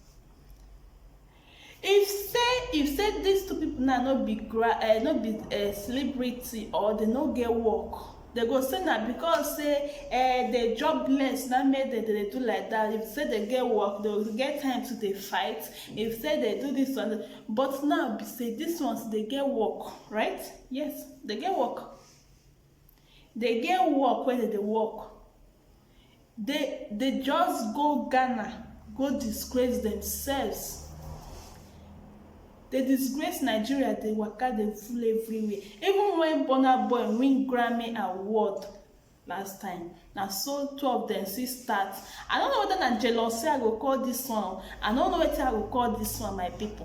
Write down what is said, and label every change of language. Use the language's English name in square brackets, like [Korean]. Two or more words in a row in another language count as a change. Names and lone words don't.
[Nigerian Pidgin] If say these two people now not be celebrity or they no get work, they go say that because say they jobless now made they do like that. If say they get work, they will get time to they fight. If say they do this one, but now be say these ones they get work, right? Yes, they get work. They get work when they work. They just go Ghana, go disgrace themselves. They disgrace Nigeria, they waka, they fool everywhere. Even when Burna Boy win Grammy Award last time, now so two of them see start. I don't know whether na jealousy I go call this one. I don't know whether I go call this one, my people.